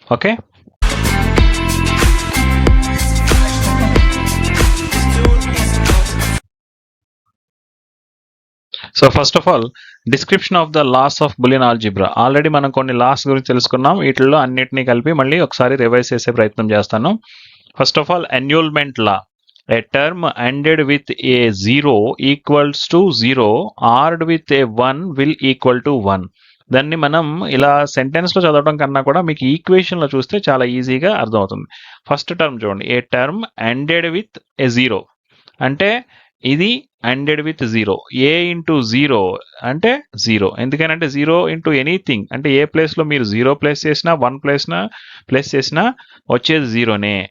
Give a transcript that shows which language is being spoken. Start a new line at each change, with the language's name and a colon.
English: Okay, so first of all description of the laws of Boolean algebra.
Telugu: Already మనం కొన్ని loss గురించి తెలుసుకున్నాం. వీటిల్లో అన్నిటినీ కలిపి మళ్ళీ ఒకసారి రివైజ్ చేసే ప్రయత్నం చేస్తాను.
English: First of all annulment law. A term ended with a 0 equals to 0 AR'd with a 1 will equal to 1.
Telugu: దాన్ని మనం ఇలా సెంటెన్స్లో చదవడం కన్నా కూడా మీకు ఈక్వేషన్లో చూస్తే చాలా ఈజీగా అర్థమవుతుంది. ఫస్ట్ టర్మ్ చూడండి,
English: a term ended with a 0
Telugu: అంటే ఇది ఎండెడ్ విత్ 0. ఏ ఇంటూ 0 అంటే 0. ఎందుకనంటే 0 ఇంటూ ఎనీథింగ్ అంటే ఏ ప్లేస్లో మీరు 0 ప్లేస్ చేసినా 1 ప్లేస్ చేసినా వచ్చేది 0నే.